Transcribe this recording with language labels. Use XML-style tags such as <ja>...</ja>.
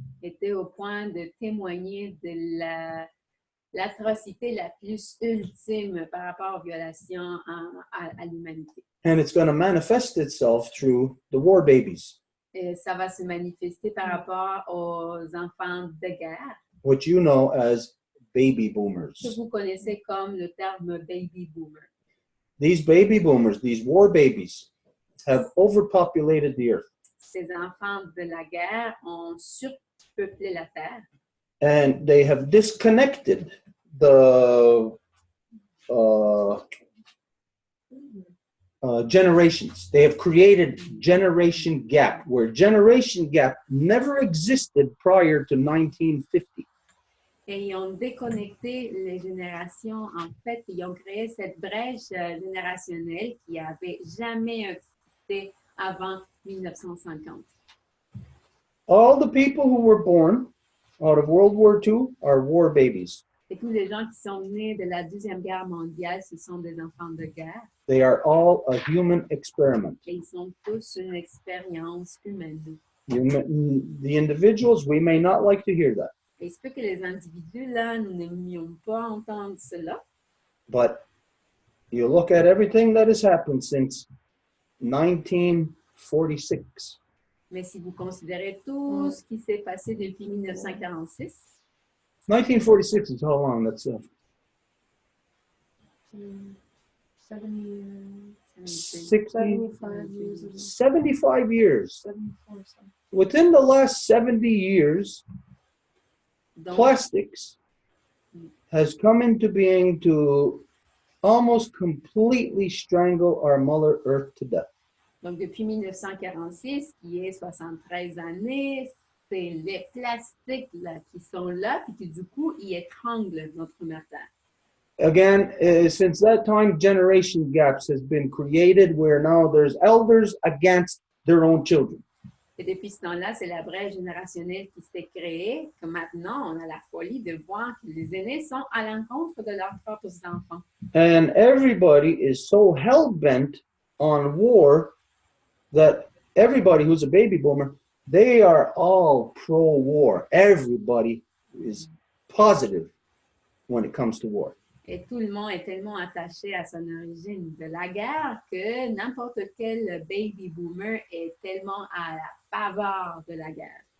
<fr>Était au point de témoigner de l'atrocité la plus ultime par rapport aux violations à l'humanité.</fr> <en>And it's going to manifest itself through the war babies,</en> <fr>Et ça va se manifester par rapport aux enfants de guerre,</fr> <en>which you know as baby</en> <fr>que</fr> <en>boomers.</en> <fr>vous connaissez comme le terme baby boomer.</fr> <en>These baby boomers, these war babies, have overpopulated the earth.</en> <fr>Ces enfants de la guerre ont surpeuplé la terre.</fr> <en>And they have disconnected the generations. They have created generation gap, where generation gap never existed prior to 1950.</en> <fr>Et ils ont déconnecté les générations. En fait, ils ont créé cette brèche générationnelle qui n'avait jamais existé avant 1950.</fr> <en>All the people who were born out of World War II are war babies.</en> <fr>Et tous les gens qui sont nés de la Deuxième Guerre mondiale, ce sont des enfants de guerre.</fr> <en>They are all a human experiment.</en> <fr>Et ils sont tous une expérience humaine.</fr> <en>The individuals, we may not like to hear that,</en> <fr>Et il se peut que les individus, là, nous n'aimions pas entendre cela.</fr> <en>but you look at everything that has happened since 1946.</en> <fr>Mais si vous considérez tout ce qui s'est passé depuis 1946,</fr> <en>1946 is how long? That's 60, 75 years ago. 75 years. 74 something. Within the last 70 years,</en> <fr>donc,</fr> <en>plastics has come into being to almost completely strangle our Mother Earth to death.</en> <fr>donc depuis 1946, qui est 73 années, c'est les plastiques là, qui sont là, puis qui du coup, ils étranglent notre mère Terre.</fr> <en>Again, since that time, generation gaps has been created where now there's elders against their own children.</en> <fr>Et depuis ce temps-là, c'est la brèche générationnelle qui s'est créée, que maintenant, on a la folie de voir que les aînés sont à l'encontre de leurs propres enfants.</fr> <en>And everybody is so hell-bent on war that everybody who's a baby boomer, they are all pro-war. Everybody is positive when it comes to war.</en> <fr>Et tout le monde est tellement attaché à son origine de la guerre que n'importe quel baby boomer est tellement à la faveur de la guerre.</fr>